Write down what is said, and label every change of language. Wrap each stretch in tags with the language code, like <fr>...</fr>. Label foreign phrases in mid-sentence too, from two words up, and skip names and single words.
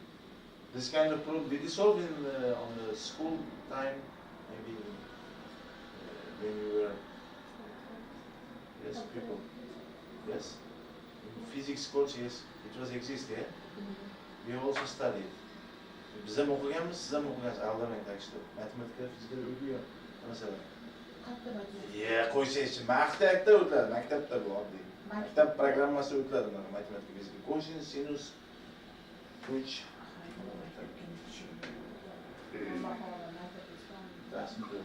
<en>This kind of problem, did you solve in on the school time, maybe when you were, yes, people, yes. Physics course, yes, it was exist, yeah. We also studied.</en> <uz>Biz ham o'qiganmiz, siz ham o'qigansiz, aldamang,</uz> <ru>так что</ru> <uz>matematika, fizika o'qigan. Masalan. Qo'ysangiz, maktabda o'tiladi, maktabda bu oddiy. Maktab programmasi o'tiladi matematika, fizika. Cosinus, sinus, which rasmda.</uz>